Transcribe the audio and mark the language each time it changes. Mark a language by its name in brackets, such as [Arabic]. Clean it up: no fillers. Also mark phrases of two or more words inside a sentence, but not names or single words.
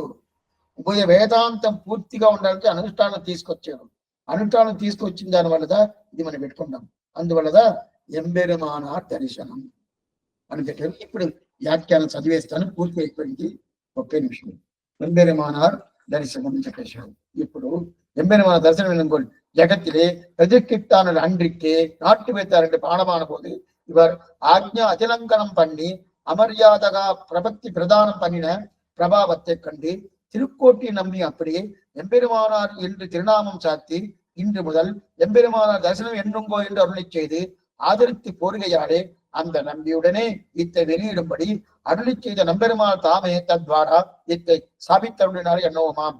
[Telugu] ఉభయ వేదాంతం పూర్తిగా ఉండడానికి అనుష్ఠానం తీసుకొచ్చాడు. అనుష్ఠానం తీసుకొచ్చిన దాని వల్ల ఇది మనం పెట్టుకుంటాం. అందువల్ల ఎంబెరుమానార్ దర్శనం అని పెట్టారు. ఇప్పుడు వ్యాఖ్యానం చదివేస్తాను, పూర్తి అయిపోయింది, 30 నిమిషం. ఎంబెరుమానార్ దర్శనం చెప్పేశాడు. [Tamil] ఇప్పుడు எம்பெருமான தரிசனம் என்னும் ஜகத்திலே எதிர்கிட்டான அன்றிக்கே நாட்டு வைத்தார் பாடமான போது இவர் ஆக்ஞா அதிலங்கனம் பண்ணி அமரியாதகா பிரபக்தி பிரதானம் பண்ணின பிரபாவத்தை கண்டு திருக்கோட்டி நம்பி அப்படியே எம்பெருமானார் என்று திருநாமம் சாத்தி இன்று முதல் எம்பெருமானார் தரிசனம் என்றுங்கோ என்று அருளை செய்து ஆதரித்து போருகையாலே அந்த நம்பியுடனே இத்தை வெளியிடும்படி அருளி செய்த நம்பெருமானார் தாமே தத்வாரா இத்தை சாபித்தருளினார் என்னவோமாம்.